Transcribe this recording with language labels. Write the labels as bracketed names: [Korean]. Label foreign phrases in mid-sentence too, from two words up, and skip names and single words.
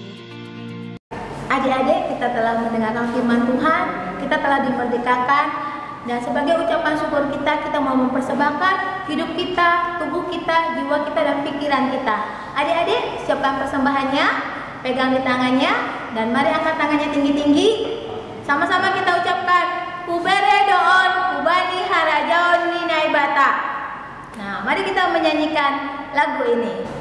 [Indonesian] Adik-adik, kita telah mendengarkan firman Tuhan, kita telah dimerdekakan, dan sebagai ucapan syukur kita mau mempersembahkan hidup kita, tubuh kita, jiwa kita, dan pikiran kita. Adik-adik, siapkan persembahannya, pegang di tangannya, dan mari angkat tangannya tinggi-tinggi. Sama-sama kita ucapkan, [Batak Toba] Kubere doon, kubani harajaon ninai bata. [Indonesian] Nah, mari kita menyanyikan lagu ini.